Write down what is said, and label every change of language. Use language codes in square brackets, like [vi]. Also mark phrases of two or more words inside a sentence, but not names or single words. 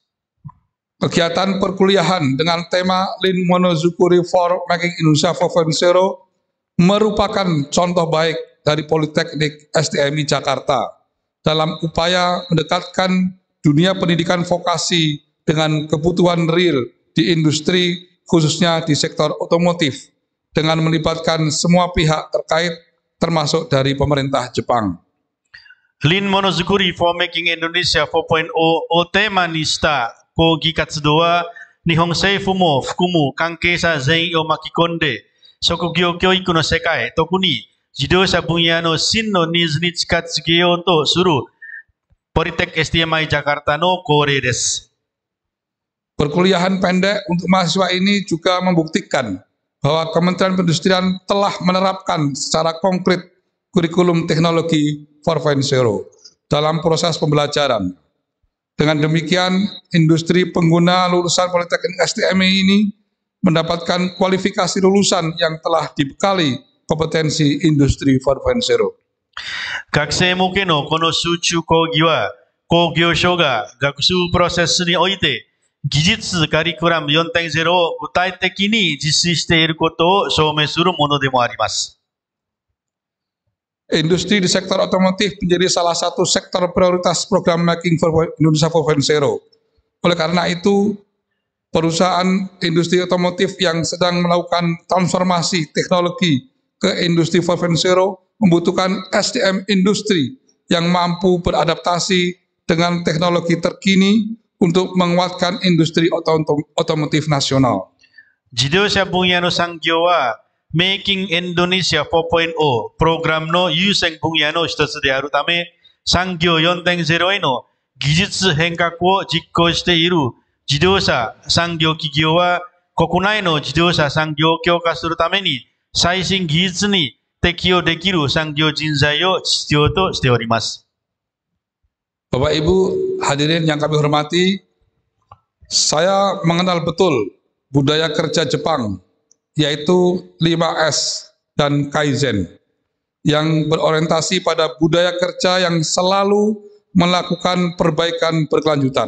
[id] Kegiatan perkuliahan dengan tema Lean Monozukuri for Making Indonesia 4.0 merupakan contoh baik dari Politeknik STMI Jakarta dalam upaya mendekatkan dunia pendidikan vokasi dengan kebutuhan real di industri, khususnya di sektor otomotif, dengan melibatkan semua pihak terkait, termasuk dari pemerintah Jepang. [ja] Lean Monozukuri for Making Indonesia 4.0 をテーマにした講義活動は、日本政府も含む関係者全員を巻き込んで、職業教育の世界、特に自動車分野の真のニーズに近づけようとする Politek STMI Jakarta の恒例です。 [id] Perkuliahan pendek untuk mahasiswa ini juga membuktikan bahwa Kementerian Perindustrian telah menerapkan secara konkret kurikulum teknologi 4.0 dalam proses pembelajaran. Dengan demikian, industri pengguna lulusan Politeknik STMI ini mendapatkan kualifikasi lulusan yang telah dibekali kompetensi industri 4.0. [ja] 学生向けのこの集中講義は、工業省が学習プロセスにおいて、技術カリキュラム 4.0 を具体的に実施していることを証明するものでもあります。 [id] Industri di sektor otomotif menjadi salah satu sektor prioritas program Making Indonesia 4.0. Oleh karena itu, perusahaan industri otomotif yang sedang melakukan transformasi teknologi ke industri 4.0 membutuhkan SDM industri yang mampu beradaptasi dengan teknologi terkini untuk menguatkan industri otomotif nasional. [ja] 自動車分野の産業は、Making Indonesia 4.0 プログラムの優先分野の一つであるため、産業 4.0 への技術変革を実行している自動車産業企業は、国内の自動車産業を強化するために、最新技術に適用できる産業人材を必要としております。 [id] Bapak Ibu hadirin yang kami hormati, saya mengenal betul budaya kerja Jepang, yaitu 5S dan Kaizen, yang berorientasi pada budaya kerja yang selalu melakukan perbaikan berkelanjutan.